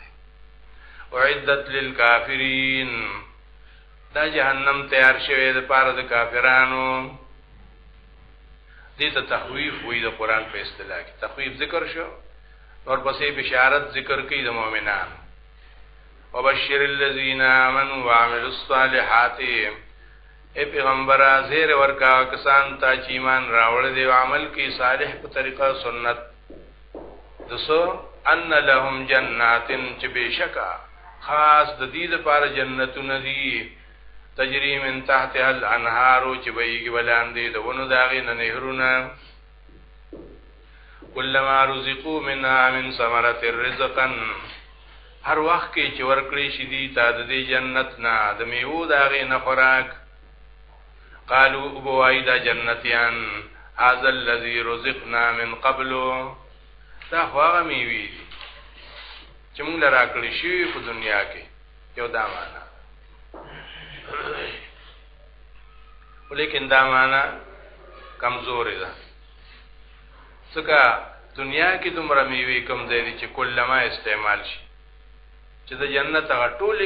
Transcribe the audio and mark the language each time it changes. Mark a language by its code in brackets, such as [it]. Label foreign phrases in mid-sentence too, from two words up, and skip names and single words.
[ar] اعدت للکافرین، [ps] دا جهنم تیار شوی د پاره د کافرانو. دې ته تخویف وایي د قرآن په اصطلاح کې. تخویف ذکر شو، اور پسې بشارت ذکر کوي د مؤمنانو. [ar] وبشر الذین آمنوا وعملوا الصالحات، [ps] اے پیغمبر زیر ورکا کسان ته چې ایمان راوړل دي او عمل کوي صالح په طریقه سنت. دسو [ar] ان لهم جنات [ps] چې بشکا خاص د دې لپاره جنتونه دي [ar] تجری من تحتها الانهار [ps] چې بهيږي ولاندې دونو داغې نه نهرونه [ar] کلما رزقوا منها من ثمرة رزقا [ps] هر وخت کې چې ورکړي شي دي تا د دې جنت نه د میوه داغې نه خوراک قالوا ابوایدا جنتیان [ar] هذا الذي رزقنا من قبل [ps] دا هغه میوه دي چې موږ لرا کړی شي په دنیا کې یو دا معنا ولیکن دا معنا کمزوري ده څنګه دنیا کې دومره میوه کم دی چې کلمه استعمال شي چې د جنت هغه ټولې